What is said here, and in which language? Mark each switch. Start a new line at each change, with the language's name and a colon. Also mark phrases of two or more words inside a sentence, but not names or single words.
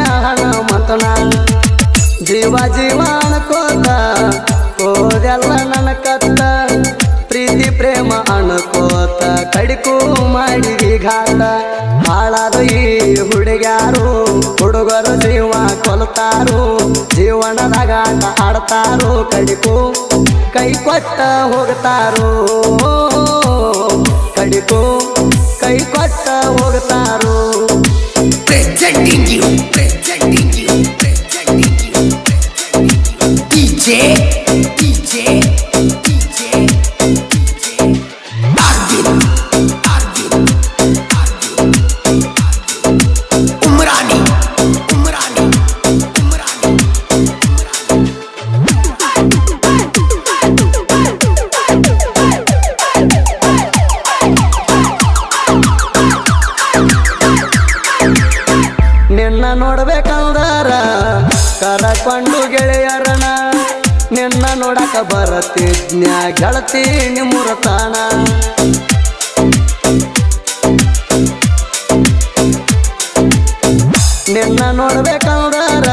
Kannada: ಹನುಮಂತನ ಜೀವ ಜೀವ ಅನ್ಕೋತ ಹೋದೆಲ್ಲ ನನ್ನ ಕತ್ತ ಪ್ರೀತಿ ಪ್ರೇಮ ಅನ್ಕೋತ ಕಡಿಕು ಮಾಡಿದಿ ಘಾತ ಹಾಳಾದ ಈ ಹುಡುಗ್ಯಾರು ಹುಡುಗರು ಜೀವ ಕೊಲ್ತಾರು ಜೀವನದಾಗ ಆಟ ಆಡ್ತಾರು ಕಡಿಕು ಕೈ ಕೊಟ್ಟ ಹೋಗ್ತಾರು ಕಡಿಕು ಕೈ ಕೊಟ್ಟ ಹೋಗ್ತಾರು
English: presenting you, presenting you, presenting you, DJ, DJ, DJ, DJ, Arvin, Arvin, Arvin, Umrani, Umrani, Umrani,
Kannada: ನಿನ್ನ ನೋಡ್ಬೇಕಂದರ ಕರಕೊಂಡು ಗೆಳೆಯರನ ನಿನ್ನ ನೋಡಕ ಬರತಿದ್ನ್ಯ ಗೆಳತಿ ನಿಮ್ಮೂರ ತಾಣ ನಿನ್ನ ನೋಡ್ಬೇಕಂದರ